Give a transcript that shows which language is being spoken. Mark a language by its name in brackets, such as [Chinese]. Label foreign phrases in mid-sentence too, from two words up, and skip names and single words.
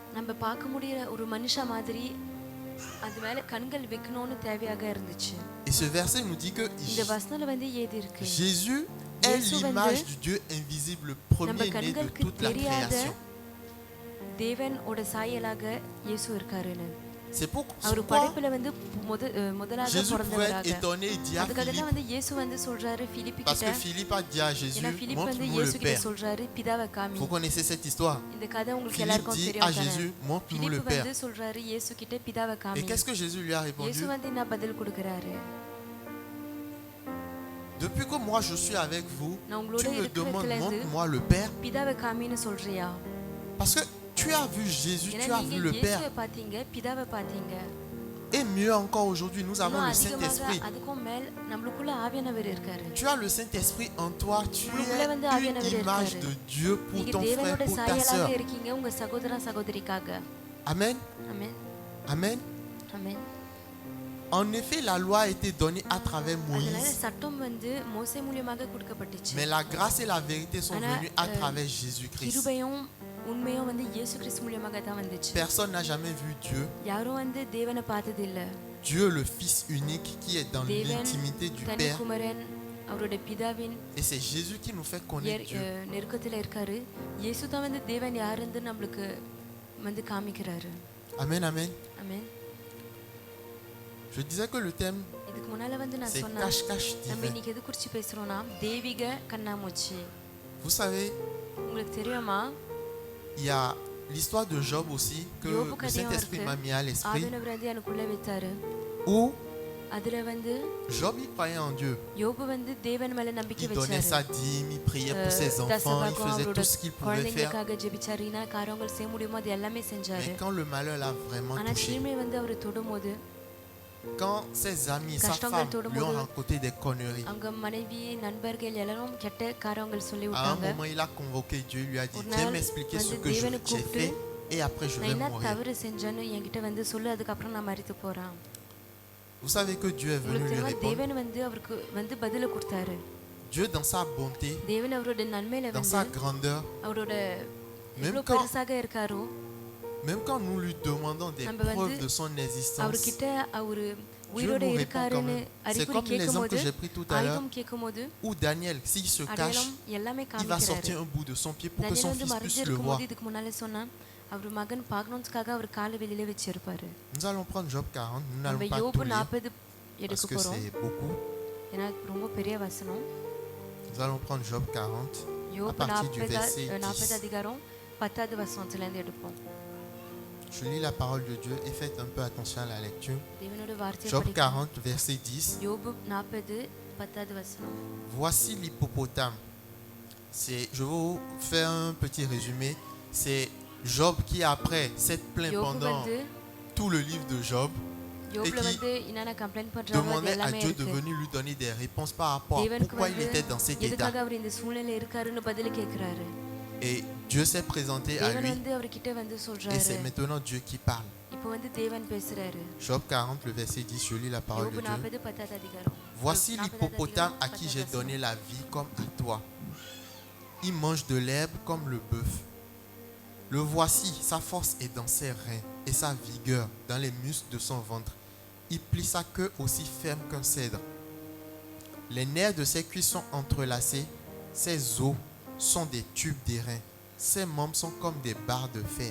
[French] Et ce verset nous dit que Jésus est l'image du Dieu invisible, le premier-né de toute la création. C'est pour [Tamil] அவர் [French] pourquoi [Tamil] படைப்புல வந்து முதலாக [French] Jésus pouvait être [Tamil] பிறந்தவராக. [French] étonné et dire à [Tamil] அதுக்காக தான் [French] Philippe, [Tamil] வந்து இயேசு வந்து சொல்றாரு பிலிப்பு [French] parce [Tamil] கிட்ட. [French] que Philippe a dit à Jésus, [Tamil] ஏன்னா பிலிப்பு வந்து [French] montre-nous [Tamil] இயேசு [French] le [Tamil] கிட்ட [French] Père. [Tamil] சொல்றாரு பிதாவை காமி. [French] Vous connaissez cette histoire. [Tamil] இந்த கதை உங்களுக்கு [French] Philippe [Tamil] எல்லாருக்கும் [French] dit [Tamil] தெரியும் [French] à [Tamil] தானே? [French] Jésus, montre-nous le [Tamil] பிலிப்பு [French] Père. [Tamil] வந்து சொல்றாரு இயேசு கிட்ட பிதாவை [French] Et [Tamil] காமி. [French] qu'est-ce que Jésus lui a répondu? [Tamil] இயேசு வந்து என்ன பதில் கொடுக்கறாரு? [French] Depuis que moi je suis avec vous, [Tamil] நான் உங்களோட [French] tu me demandes, [Tamil] இருக்கிறதுல இருந்து [French] montre-moi le Père. [Tamil] பிதாவை காமின்னு சொல்றியா? [French] Parce que tu as vu Jésus, [Tamil] ஏன்னா [French] tu as [Tamil] நீங்க [French] vu le Père. [Tamil] இயேசுவை பாத்தீங்க, பிதாவை பாத்தீங்க. [French] Et mieux encore aujourd'hui, nous avons [Tamil] இன்னும் [French] le [Tamil] அதிகமாக [French] Saint-Esprit. [Tamil] அதுக்கும் மேல் நம்மளுக்குள்ள ஆவியானவர் இருக்காரு. [French] Tu as le Saint-Esprit en toi, tu [Tamil] உங்களுக்குள்ள வந்து [French] es [Tamil] ஆவியானவர் [French] une image [Tamil] இருக்காரு. [French] de Dieu pour [Tamil] நீங்க [French] ton frère, [Tamil] தேவனோட [French] pour ta [Tamil] சாயலாக [French] sœur. [Tamil] இருக்கீங்க உங்க சகோதர சகோதரிக்காக. [French] Amen. [Tamil] ஆமென். [French] Amen. [Tamil] ஆமென். [French] En effet, la loi a été donnée à travers [Tamil] அதனால [French] Moïse, [Tamil] சட்டம் வந்து மோசே மூலமாக கொடுக்கப்பட்டுச்சு. [French] mais la grâce et la vérité sont Anna, venues à travers Jésus-Christ. [Tamil] கிருபையும் உண்மையும் வந்து இயேசு கிறிஸ்து மூலமாக தான் வந்துச்சு. [French] Personne n'a jamais vu Dieu. [Tamil] யாரும் வந்து தேவனை பார்த்தது இல்ல. [French] Dieu, le Fils unique qui est dans [Tamil] தேவன் [French] l'intimité du [Tamil] தனி [French] Père. [Tamil] குமாரன் அவருடைய பிதாவின் [French] Et c'est Jésus qui nous fait connaître Dieu. [Tamil] நெருக்கத்துல இருக்காரு. இயேசு தான் வந்து தேவன் யாருன்னு நம்மளுக்கு வந்து காமிக்கிறாரு. [French] Amen, amen. [Tamil] ஆமென். [French] Je disais que le thème, [Tamil] இதுக்கு முன்னால வந்து நான் [French] c'est [Tamil] சொன்னேன் [French] cache-cache [Tamil] நம்ம [French] divin. [Tamil] இன்னைக்கு எது குறிச்சு பேசுறோம்னா தெய்வீக கண்ணாமூச்சி. [French] Vous savez, [Tamil] உங்களுக்கு தெரியுமா [French] il y a l'histoire de Job aussi que [Tamil] யோபு [French] le [Tamil] கதையும் [French] Saint-Esprit [Tamil] இருக்கு. [French] m'a mis à l'esprit, [Tamil] ஆவியானவர் வந்து எனக்குள்ள வைத்தாரு. [French] où [Tamil] அதுல வந்து [French] Job il croyait en Dieu. [Tamil] யோபு வந்து தேவன் மேல நம்பிக்கை [French] Il donnait [Tamil] வச்சாரு. [French] sa dîme, il priait pour ses enfants, il faisait tout ce qu'il pouvait faire. [Tamil] குழந்தைகளுக்காக ஜெபிச்சாரு. என்ன காரியங்கள் செய்ய முடியுமோ அது எல்லாமே செஞ்சாரு. [French] Mais quand le malheur l'a vraiment [Tamil] ஆனா [French] touché, [Tamil] தீமை வந்து அவரை தொடும்போது [French] quand ses amis, sa [Tamil] கஷ்டங்கள் [French] femme lui [Tamil] தொடும்போது [French] ont raconté des conneries, [Tamil] அவங்க மனைவி நண்பர்கள் எல்லாரும் கெட்ட காரியங்கள் சொல்லி [French] à un [Tamil] விட்டாங்க. [French] moment il a convoqué Dieu, il lui a dit, [Tamil] ஒரு [French] viens [Tamil] நாள் [French] m'expliquer ce [Tamil] வந்து [French] que [Tamil] தேவனை [French] j'ai [Tamil] கூப்பிட்டு [French] fait et après je [Tamil] நான் [French] vais [Tamil] என்ன [French] mourir. [Tamil] தவறு செஞ்சேன்னு என்கிட்ட வந்து சொல்லு, அதுக்கப்புறம் நான் மரித்து போறேன். [French] Vous savez que Dieu est venu [Tamil] உங்களுக்கு [French] lui [Tamil] தெரியுமா [French] répondre. [Tamil] தேவன் வந்து அவருக்கு வந்து பதில கொடுத்தாரு. [French] Dieu dans sa bonté, [Tamil] தேவன் அவரோட நன்மையில [French] dans [Tamil] வந்து [French] sa grandeur, [Tamil] அவரோட [French] Même [Tamil] எவ்வளவு [French] quand- [Tamil] பெருசாக இருக்காரோ [French] même quand nous lui demandons des [Tamil] நம்ம வந்து [French] preuves de son existence, [Tamil] அவர்கிட்ட அவரு [French] Dieu [Tamil] உயிரோட [French] nous répond quand [Tamil] இருக்காருன்னு [French] même. C'est [Tamil] அறிகுறி [French] comme l'exemple [Tamil] கேட்கும்போது [French] que j'ai pris tout à l'heure, [Tamil] ஆயுதம் கேட்கும்போது [French] où Daniel, s'il se cache, [Tamil] அடையாளம் எல்லாமே [French] il va [Tamil] காமிக்கிறாரு. [French] sortir un bout de son pied pour que [Tamil] தனியில் [French] son [Tamil] வந்து [French] fils puisse le [Tamil] மறைஞ்சிருக்கும் [French] voir. [Tamil] போது இதுக்கு முன்னாலே சொன்னா அவர் மகன் பார்க்கணும்னுக்காக அவர் காலை வெளியில வச்சிருப்பாரு. [French] Nous allons prendre Job 40, nous [Tamil] நம்ம [French] n'allons pas [Tamil] யோபு [French] tout lire [Tamil] 40 [French] parce [Tamil] எடுக்க [French] que [Tamil] போறோம். [French] c'est beaucoup. [Tamil] ஏன்னா ரொம்ப பெரிய வசனம். [French] Nous allons prendre Job 40 à [Tamil] யோபு [French] partir du verset [Tamil] 40 [French] 10. [Tamil] அதிகாரம் 10வது வசனத்துல இருந்து எடுப்போம். [French] Je lis la parole de Dieu et faites un peu attention à la lecture. [Tamil] தேவனோட வார்த்தையை [French] Job [Tamil] படிக்க [French] 40, verset 10. [Tamil] யோபு 40 10வது வசனம். [French] Voici l'hippopotame. Je vais vous faire un petit résumé. C'est Job qui, après s'être plaint [Tamil] யோபு [French] pendant [Tamil] வந்து [French] tout le livre de Job, [Tamil] யோபுல [French] qui [Tamil] வந்து என்னென்ன கம்ப்ளைண்ட் பண்றாங்க அது [French] demandait à [Tamil] எல்லாமே [French] Dieu de [Tamil] இருக்கு. [French] venir lui donner des réponses par rapport à [Tamil] தேவனுக்கு [French] pourquoi il [Tamil] வந்து [French] était dans cet état. [Tamil] எதுக்காக அவர் இந்த சூழ்நிலையில இருக்காருன்னு பதில் கேக்குறாரு. [French] Et Dieu s'est présenté à [Tamil] தேவன் [French] lui [Tamil] வந்து அவர்கிட்ட வந்து [French] et [Tamil] சொல்றாரு. [French] c'est maintenant Dieu qui parle. [Tamil] இப்போ வந்து தேவன் பேசுறாரு. [French] Job 40, le verset 10, je lis la parole [Tamil] யோபு [French] de Dieu. [Tamil] 40 10வது அதிகாரம். [French] Voici [Tamil] 40வது [French] l'hippopotame à [Tamil] அதிகாரம், [French] qui [Tamil] 10வது [French] j'ai [Tamil] வசனம். [French] donné la vie comme à toi. Il mange de l'herbe comme le bœuf. Le voici, sa force est dans ses reins et sa vigueur dans les muscles de son ventre. Il plie sa queue aussi ferme qu'un cèdre. Les nerfs de ses cuisses sont entrelacés, ses os sont des tubes d'airain, ses membres sont comme des barres de fer.